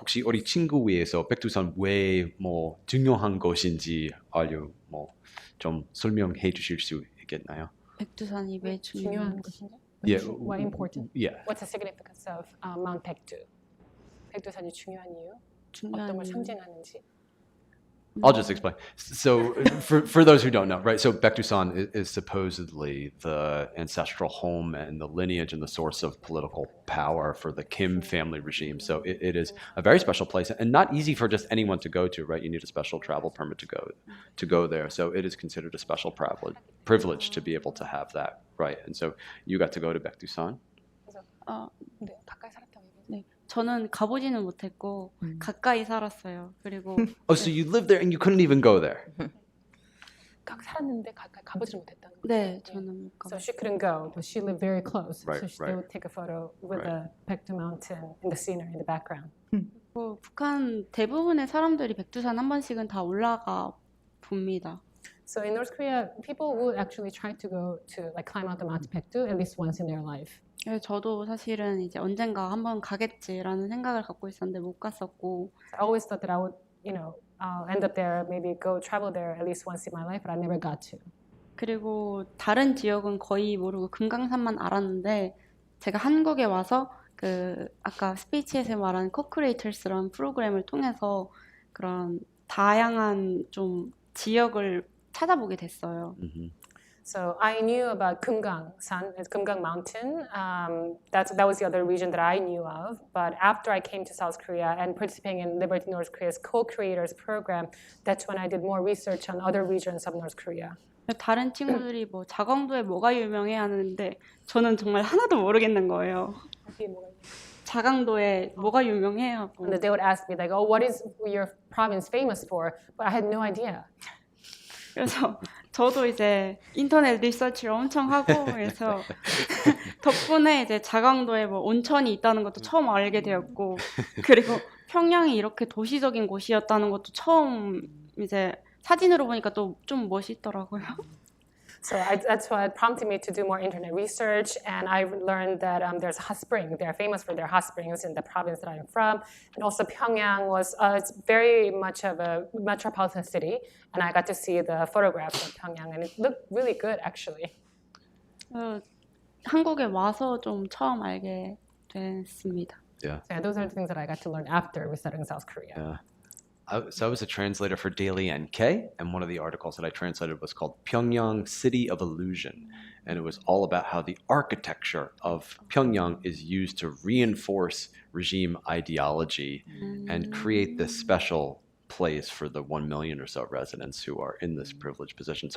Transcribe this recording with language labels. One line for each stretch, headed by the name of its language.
Korean: 혹시 우리 친구 위해서 백두산 왜 뭐 중요한 것인지 좀 설명해 주실 수 있겠나요? 백두산이 왜 중요한 것인가?
English: Yeah. Why important? Yeah. What's the significance of Mount Baekdu?
Korean: 백두산이 중요한 이유? 어떤 걸 중요한 상징하는지.
English: I'll just explain. So, for those who don't know, right? So, Baekdusan is supposedly the ancestral home and the lineage and the source of political power for the Kim family regime. So, it is a very special place and not easy for just anyone to go to, right? You need a special travel permit to go there. So, it is considered a special privilege to be able to have that, right? And so, you got to go to Baekdusan. 어,
Korean: 네, 가까이 살았다고 얘기해요. 네, 저는 가보지는 못했고 가까이 살았어요. 그리고
English: Oh, so you lived there and you couldn't even go there.
Korean: 살았는데 가까이 가보지 못했다는 거죠. 네, 저는 못
English: So
Korean: 가봤어요.
English: she couldn't go, but she lived very close. Right, So they right. would take a photo with Right. the Baekdu Mountain in the scenery in the background.
Korean: 북한 대부분의 사람들이 백두산 한 번씩은 다 올라가 봅니다.
English: So in North Korea, people would actually try to go to like climb out the Mount Baekdu at least once in their life.
Korean: 그래서 저도 사실은 이제 언젠가 한번 가겠지라는 생각을 갖고 있었는데 못 갔었고
English: I always thought that I would, I'll end up there, maybe go travel there at least once in my life, but I never got to.
Korean: 그리고 다른 지역은 거의 모르고 금강산만 알았는데 제가 한국에 와서 그 아까 스피치에서 말한 코크레이터스라는 프로그램을 통해서 그런 다양한 좀 지역을 찾아보게 됐어요.
English: So I knew about Kumgang Mountain. That was the other region that I knew of. But after I came to South Korea and participating in Liberty North Korea's co-creators program, that's when I did more research on other regions of North Korea.
Korean: 다른 친구들이 뭐 자강도에 뭐가 유명해 하는데 저는 정말 하나도 모르겠는 거예요. 자강도에 뭐가 유명해 하고
English: And they would ask me like, "Oh, what is your province famous for?" But I had no idea.
Korean: 그래서 저도 이제 인터넷 리서치를 엄청 하고 그래서 덕분에 이제 자강도에 뭐 온천이 있다는 것도 처음 알게 되었고 그리고 평양이 이렇게 도시적인 곳이었다는 것도 처음 이제 사진으로 보니까 또 좀 멋있더라고요.
English: So that's what prompted me to do more internet research, and I learned that there's a hot spring. They're famous for their hot springs in the province that I'm from, and also Pyongyang was it's very much of a metropolitan city, and I got to see the photographs of Pyongyang, and it looked really good actually.
Korean: 한국에 와서 좀 처음 알게 됐습니다.
English: Yeah. So those are the things that I got to learn after we started in South Korea. Yeah. So I was a translator for Daily NK, and one of the articles that I translated was called Pyongyang City of Illusion. And it was all about how the architecture of Pyongyang is used to reinforce regime ideology and create this special place for the 1 million or so residents who are in this privileged position.